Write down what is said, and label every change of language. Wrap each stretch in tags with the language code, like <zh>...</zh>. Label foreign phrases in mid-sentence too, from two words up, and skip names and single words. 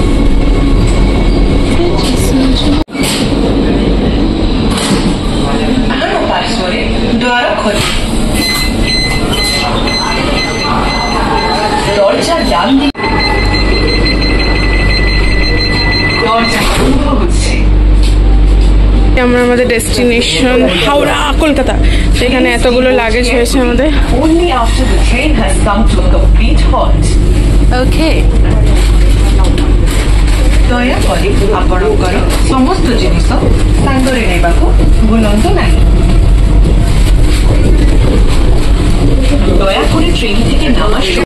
<bn>দরজা ডান দিকে আমরা আমাদের ডেস্টিনেশন হাওড়া কলকাতা, সেখানে এতগুলো লাগেজ হয়েছে আমাদের।</bn> <en>only after the train has come to a complete halt. Okay.</en> <or>ଦୟାକରି ଆପଣଙ୍କର ସମସ୍ତ ଜିନିଷ ସାଙ୍ଗରେ ନେବାକୁ ଭୁଲନ୍ତୁ ନାହିଁ। ଦୟାକରି ଟ୍ରେନ୍</or> <bn>থেকে নামার</bn>